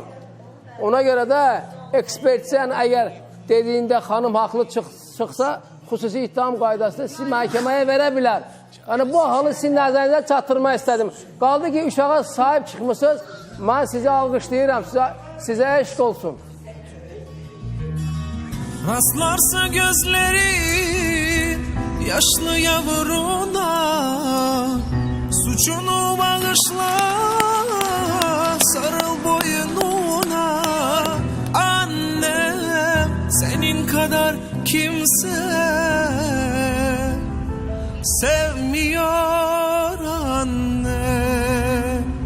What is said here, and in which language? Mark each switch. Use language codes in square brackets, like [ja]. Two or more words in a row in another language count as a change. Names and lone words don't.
[az] Ona görə də ekspertsən əgər dediyində xanım haqlı çıxsa, xüsusi ittiham qaydasında sizi məhkəməyə verə bilər. Yəni bu halı sizin nəzərinizə çatdırmaq istədim. Qaldı ki, uşağa sahib çıxmışsınız, mən sizi alqışlayıram, sizə eşq olsun. [tr] Rastlarsa gözlerin yaşlı yavruna, suçunu bağışla, sarıl boynuna. Annem senin kadar kimse sevmiyor anne.